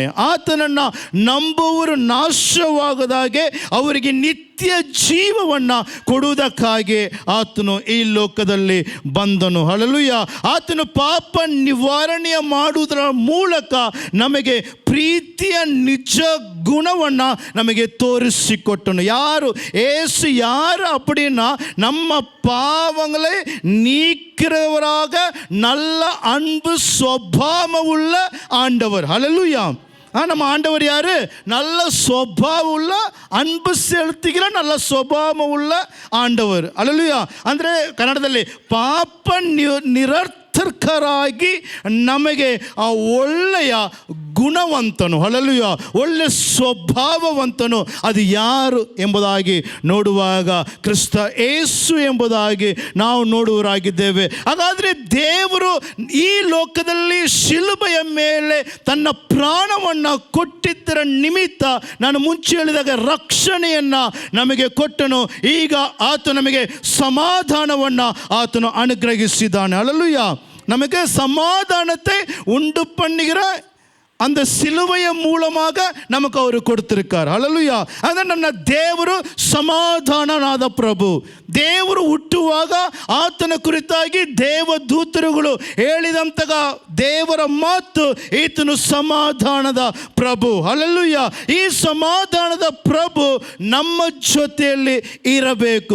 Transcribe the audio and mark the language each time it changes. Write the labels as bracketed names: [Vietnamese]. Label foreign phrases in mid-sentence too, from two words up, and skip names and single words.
[Kannada] ಆತನನ್ನು ನಂಬುವರು ನಾಶವಾಗದಾಗೆ ಅವರಿಗೆ ನಿತ್ಯ ಜೀವವನ್ನು ಕೊಡುವುದಕ್ಕಾಗಿ ಆತನು ಈ ಲೋಕದಲ್ಲಿ ಬಂದನು. ಹಲ್ಲೆಲೂಯಾ. ಆತನು ಪಾಪ ನಿವಾರಣೆ ಮಾಡುವುದರ ಮೂಲಕ ನಮಗೆ ಪ್ರೀತಿಯ ನಿಜ ಗುಣವನ್ನು ನಮಗೆ ತೋರಿಸಿಕೊಟ್ಟನು. ಯಾರು? [Tamil] ஏசு யார் அப்படின்னா நம்ம பாவங்களை நீக்கிறவராக நல்ல அன்பு சுபாவம் உள்ள ஆண்டவர். ஹல்லேலூயா. நம்ம ஆண்டவர் யாரு? நல்ல சுபாவ உள்ள, அன்பு செலுத்துகிற நல்ல சுபாவ உள்ள ஆண்டவர். [Kannada] ಹಲ್ಲೆಲೂಯಾ. ಅಂದರೆ ಕನ್ನಡದಲ್ಲಿ ಪಾಪ ನಿರರ್ಥಕರಾಗಿ ನಮಗೆ ಆ ಒಳ್ಳೆಯ ಗುಣವಂತನು, ಹಲ್ಲೆಲೂಯಾ, ಒಳ್ಳೆ ಸ್ವಭಾವವಂತನು ಅದು ಯಾರು ಎಂಬುದಾಗಿ ನೋಡುವಾಗ ಕ್ರಿಸ್ತ ಯೇಸು ಎಂಬುದಾಗಿ ನಾವು ನೋಡುವರಾಗಿದ್ದೇವೆ. ಹಾಗಾದರೆ ದೇವರು ಈ ಲೋಕದಲ್ಲಿ ಶಿಲುಬೆಯ ಮೇಲೆ ತನ್ನ ಪ್ರಾಣವನ್ನು ಕೊಟ್ಟಿದ್ದರ ನಿಮಿತ್ತ ನಾನು ಮುಂಚೆ ಹೇಳಿದಾಗ ರಕ್ಷಣೆಯನ್ನು ನಮಗೆ ಕೊಟ್ಟನು. ಈಗ ಆತ ನಮಗೆ ಸಮಾಧಾನವನ್ನು ಆತನು ಅನುಗ್ರಹಿಸಿದ್ದಾನೆ. ಹಲ್ಲೆಲೂಯಾ. [Tamil] நமக்கு சமாதானத்தை உண்டு பண்ணுகிற அந்த சிலுவைய மூலமாக நமக்கு அவர் கொடுத்திருக்கார். [Kannada] ಹಲ್ಲೆಲೂಯಾ. ಅಂದರೆ ನನ್ನ ದೇವರು ಸಮಾಧಾನನಾದ ಪ್ರಭು. ದೇವರು ಹುಟ್ಟುವಾಗ ಆತನ ಕುರಿತಾಗಿ ದೇವದೂತರುಗಳು ಹೇಳಿದಂತಹ ದೇವರ ಮಾತು, ಈತನು ಸಮಾಧಾನದ ಪ್ರಭು. ಹಲ್ಲೆಲೂಯಾ. ಈ ಸಮಾಧಾನದ ಪ್ರಭು ನಮ್ಮ ಜೊತೆಯಲ್ಲಿ ಇರಬೇಕು.